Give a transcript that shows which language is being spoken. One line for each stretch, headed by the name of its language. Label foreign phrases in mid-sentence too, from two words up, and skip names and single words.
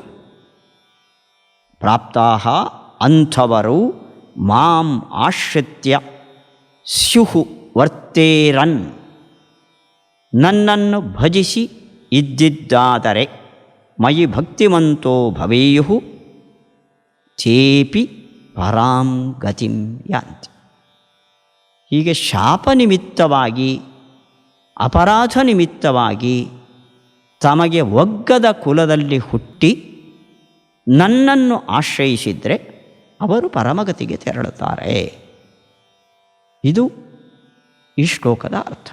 Sanskrit: ಪ್ರಾಪ್ತಾಃ ಅಂಥವರು ಮಾಂ ಆಶ್ರಿತ್ಯ ಸ್ಯುಹು ವರ್ತೇರನ್,
Kannada: ನನ್ನನ್ನು ಭಜಿಸಿ ಇದ್ದಿದ್ದಾದರೆ
Sanskrit: ಮಯಿ ಭಕ್ತಿವಂತೋ ಭವೇಯುಃ ತೇಪಿ ಪರಾಂ ಗತಿಂ ಯಾಂತಿ.
Kannada: ಹೀಗೆ ಶಾಪ ನಿಮಿತ್ತವಾಗಿ, ಅಪರಾಧ ನಿಮಿತ್ತವಾಗಿ ತಮಗೆ ಒಗ್ಗದ ಕುಲದಲ್ಲಿ ಹುಟ್ಟಿ ನನ್ನನ್ನು ಆಶ್ರಯಿಸಿದರೆ ಅವರು ಪರಮಗತಿಗೆ ತೆರಳುತ್ತಾರೆ. ಇದು ಈ ಶ್ಲೋಕದ ಅರ್ಥ.